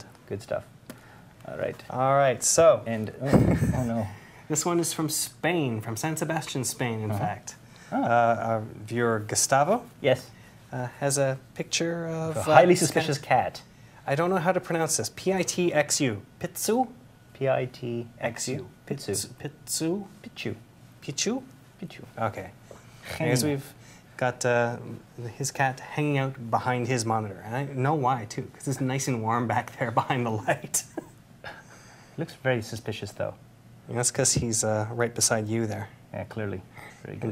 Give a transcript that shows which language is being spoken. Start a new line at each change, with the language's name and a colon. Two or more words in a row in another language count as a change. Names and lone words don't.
English: Good stuff. All right. All right, so And, oh no. this one is from Spain, from San Sebastian, Spain, in fact. Oh. Our viewer Gustavo Yes. has a picture of A highly suspicious cat. I don't know how to pronounce this. P-I-T-X-U. Pitsu? P-I-T-X-U. Pitsu. Pitsu. Pitsu. Pichu. Pichu? Pichu. Okay. Here's we've got his cat hanging out behind his monitor. And I know why, too, because it's nice and warm back there behind the light. Looks very suspicious, though. And that's because he's right beside you there. Yeah, clearly. Very good.